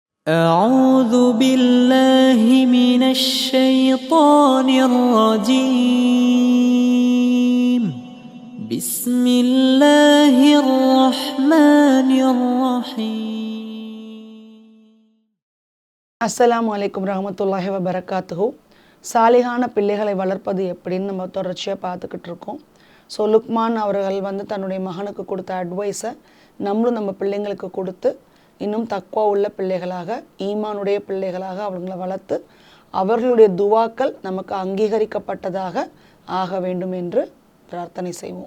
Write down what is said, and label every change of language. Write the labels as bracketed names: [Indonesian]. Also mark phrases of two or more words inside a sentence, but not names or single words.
[Arabic] أعوذ بالله من الشيطان الرجيم بسم الله الرحمن الرحيم. السلام عليكم رحمة الله وبركاته. [Tamil] சாலிகான பிள்ளைகளை வளர்ப்பது எப்படின்னு நம்ம தொடர்ச்சியாக பார்த்துக்கிட்டு இருக்கோம். ஸோ லுக்மான் அவர்கள் தன்னுடைய மகனுக்கு கொடுத்த அட்வைஸை நம்மளும் நம்ம பிள்ளைங்களுக்கு கொடுத்து இன்னும் தக்வா உள்ள பிள்ளைகளாக, ஈமானுடைய பிள்ளைகளாக அவங்களை வளர்த்து அவர்களுடைய துவாக்கள் நமக்கு அங்கீகரிக்கப்பட்டதாக ஆக வேண்டும் என்று பிரார்த்தனை செய்வோம்.